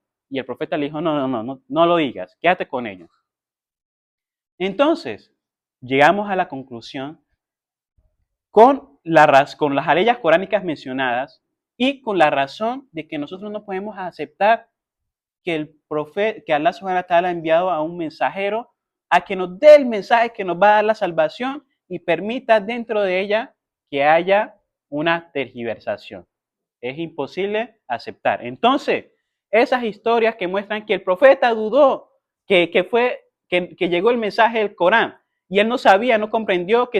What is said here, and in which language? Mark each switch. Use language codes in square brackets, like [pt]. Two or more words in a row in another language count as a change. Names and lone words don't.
[es] Y el profeta le dijo: no lo digas, quédate con ellos. Entonces, llegamos a la conclusión con las aleyas coránicas mencionadas y con la razón de que nosotros no podemos aceptar que [ar] الله سبحانه وتعالى [es] ha enviado a un mensajero a que nos dé el mensaje que nos va a dar la salvación y permita dentro de ella que haya una tergiversación. Es imposible aceptar. Entonces, esas historias que muestran que el profeta dudó, que llegó el mensaje del Corán y él no sabía, no comprendió que